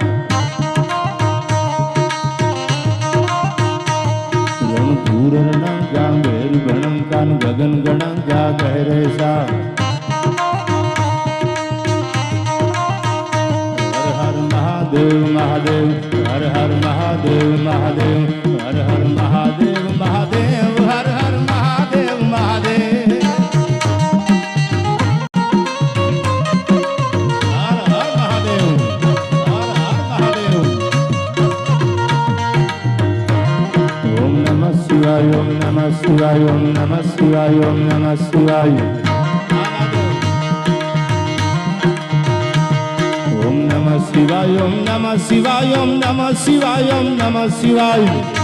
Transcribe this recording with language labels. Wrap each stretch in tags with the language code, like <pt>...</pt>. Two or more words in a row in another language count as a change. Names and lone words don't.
<hi>रणधूर रणम गा मेरु गणम खान गगन गणम गा गहरे सा हर हर महादेव महादेव हर हर महादेव महादेव हर हर महादेव महादेव हर हर महादेव महादेव</hi> <sa>ॐ नमः शिवाय ॐ नमः शिवाय ॐ नमः शिवाय ॐ नमः शिवाय ॐ नमः शिवाय ॐ नमः शिवाय ॐ नमः शिवाय Om Namah Shivaya Om Namah Shivaya Om Namah Shivaya Om Namah Shivaya</sa>